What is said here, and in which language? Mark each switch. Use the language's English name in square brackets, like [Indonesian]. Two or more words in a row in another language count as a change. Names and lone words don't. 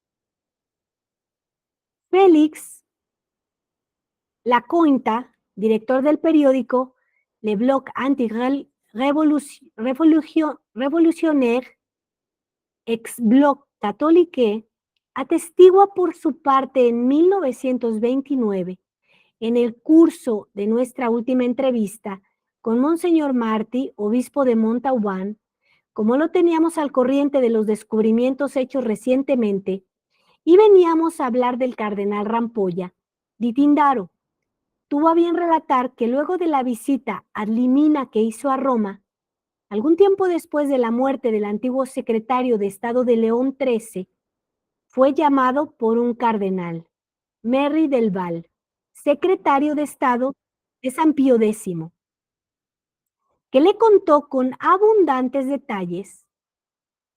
[Spanish] Félix Lacointa, director del periódico Le Bloc Anti-Révolutionnaire, ex Bloc Catholique, atestigua por su parte en 1929, en el curso de nuestra última entrevista con Monseñor Martí, obispo de Montauban, como lo teníamos al corriente de los descubrimientos hechos recientemente y veníamos a hablar del cardenal Rampolla, di Tindaro tuvo a bien relatar que luego de la visita [Latin] ad limina [Spanish] que hizo a Roma, algún tiempo después de la muerte del antiguo secretario de Estado de León XIII, fue llamado por un cardenal, Merry del Val, secretario de Estado de San Pío X, que le contó con abundantes detalles